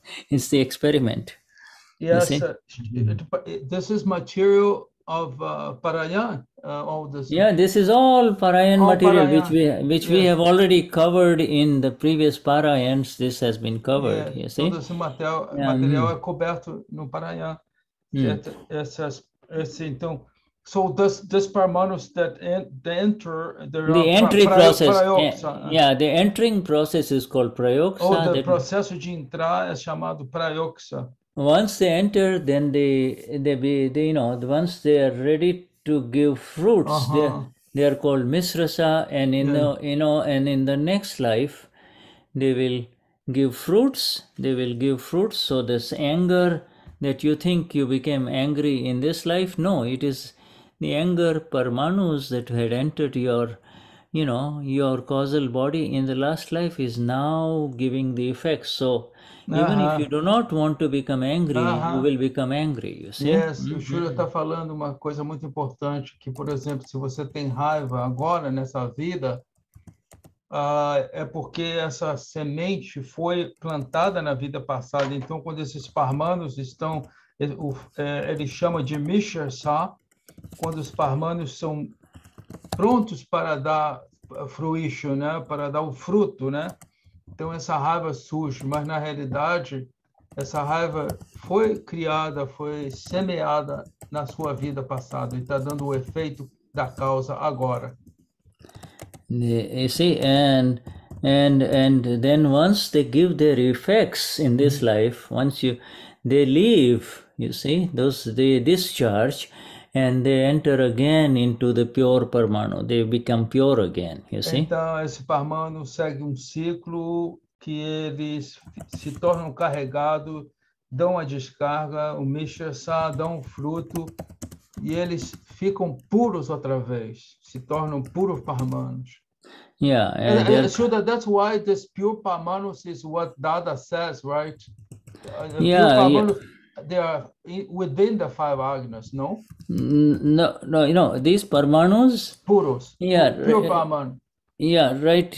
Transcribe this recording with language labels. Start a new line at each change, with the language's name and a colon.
English: It's the experiment. Yes, this is material of Parayan. All this. Yeah, this is all Parayan material, which we have already covered in the previous Parayans. This has been covered, you see.
Portuguese: Todo esse material é coberto no Parayan. Então,
English: so this Parmanus that enter the entry process. The entering process is called Prayogsa. The
Portuguese: processo de entrar é chamado Prayogsa.
English: Once they enter, then they once they are ready to give fruits, they are called misrasa, and in the next life they will give fruits. So this anger that you think you became angry in this life, no, it is the anger Parmanus that had entered your causal body in the last life is now giving the effects. So even if you do not want to become angry, you will become angry, you see. Yes,
Portuguese: o Shura está falando uma coisa muito importante, que, por exemplo, se você tem raiva agora, nessa vida, é porque essa semente foi plantada na vida passada. Então, quando esses Parmanus estão, ele chama de Mishrasa, quando os Parmanus são prontos para dar fruition, né? Para dar o fruto, né? Então, essa raiva surge, mas, na realidade, essa raiva foi criada, foi semeada na sua vida passada e está dando o efeito da causa agora.
English: You see, and then once they give their effects in this life, they leave, you see, they discharge and they enter again into the pure Parmanu. They become pure again, you see.
Portuguese: Então, esse Parmano segue um ciclo que eles se tornam carregados, dão a descarga, o Mishra dão o fruto, e eles ficam puros outra vez, se tornam puros Parmanos.
English: Yeah, and Shuddha, that's why this pure Parmanos is what Dada says, right? Yeah, pure Parmanos, they are within the 5 agnas, no? No, these Parmanus,
Portuguese: Puros,
English: yeah, pure Parmanu. Yeah, right.